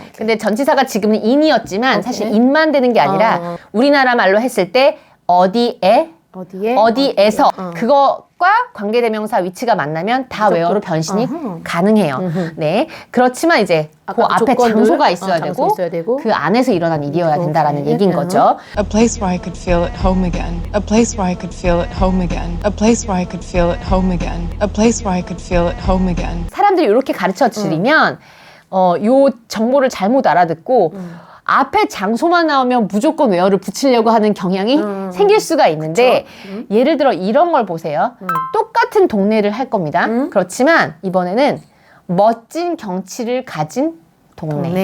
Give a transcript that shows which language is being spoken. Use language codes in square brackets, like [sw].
[ko] 근데 전치사가 지금은 in이었지만 사실 in만 되는 게 아니라 우리나라 말로 했을 때 어디에, 어디에서 그거 수학과 관계대명사 위치가 만나면 다 where로 변신이 가능해요. 네. 그렇지만 이제 그 아까 앞에 조건들, 장소가 있어야, 장소 있어야 되고. 그 안에서 일어난 일이어야 된다라는 오케이. 얘기인 거죠. [en] A place where I could feel at home again. A place where I could feel at home again. A place where I could feel at home again. A place where I could feel at home again. [ko] 사람들이 이렇게 가르쳐 드리면 요 정보를 잘못 알아듣고 앞에 장소만 나오면 무조건 where를 붙이려고 하는 경향이 생길 수가 있는데 예를 들어 이런 걸 보세요. 똑같은 동네를 할 겁니다. 그렇지만 이번에는 멋진 경치를 가진 동네.